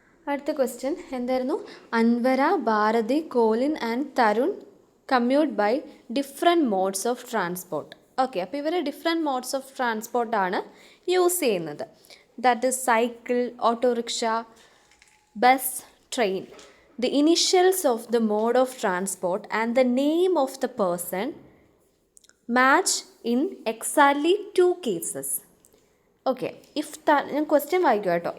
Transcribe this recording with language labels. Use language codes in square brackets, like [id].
[ml] അടുത്ത ക്വസ്റ്റ്യൻ എന്തായിരുന്നു? [en] Anwara, Bharati, Colin and Tarun commute by different modes of transport. [ml] Okay, അപ്പോൾ ഇവർ ഡിഫറെൻറ്റ് മോഡ്സ് ഓഫ് ട്രാൻസ്പോർട്ടാണ് യൂസ് ചെയ്യുന്നത്. [en] That is cycle, autorickshaw, bus, train. The initials of the mode of transport and the name of the person match in exactly 2 cases. [ml] Okay, ഞാൻ question വായിക്കുക കേട്ടോ.